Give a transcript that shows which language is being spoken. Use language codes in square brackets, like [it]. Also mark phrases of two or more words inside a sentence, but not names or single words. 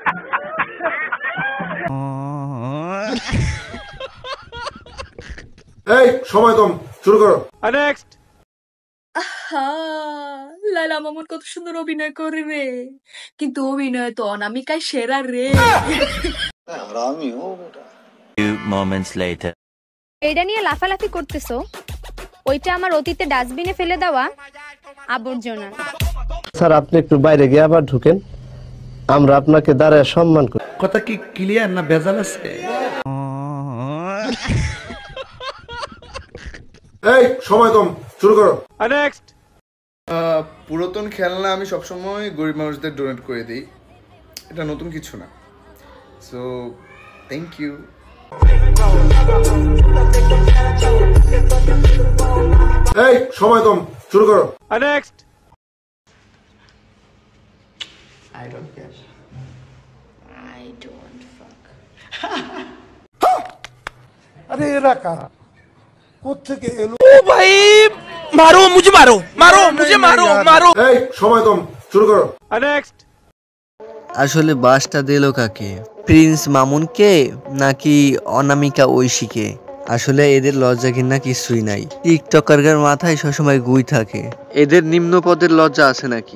[bn] এই সময় কম, শুরু করো। নেক্সট। লালা মামুন কত সুন্দর অভিনয় করে রে, কিন্তু অভিনয় তো অনামিকায় সেরা রে। [en] Few moments later. [bn] এটা নিয়ে লাফালাফি করতেছো, ওইটা আমার অতীতে ডাস্টবিনে ফেলে দেওয়া আবর্জনা। স্যার আপনি একটু বাইরে গিয়ে আবার ঢুকেন, আমরা আপনাকে দাঁড়ায় সম্মান করি। কথা কি ক্লিয়ার না ভেজাল আছে? এই সময় কম, শুরু করো। নেক্সট। পুরাতন খেলনা আমি সবসময় গরিব মানুষদের ডোনেট করে দিই, এটা নতুন কিছু না। [en] so thank you. [bn] এই সময় কম, শুরু করো। নেক্সট। [en] I don't care. I don't fuck. [bn] আরে এরা কারা, কোত্থেকে এলো? [hi] मारो मुझे, मारो मारो मुझे, मारो मारो। [bn] এই সময় কম, শুরু করো। নেক্সট। আসলে বাসটা দিল কাকে, প্রিন্স মামুনকে নাকি অনামিকা ঐশীকে? আসলে এদের লজ্জা ঘৃণা কিছুই নাই। টিকটকারদের মাথায় সবসময় গুই থাকে, এদের নিম্ন পদের লজ্জা আছে নাকি?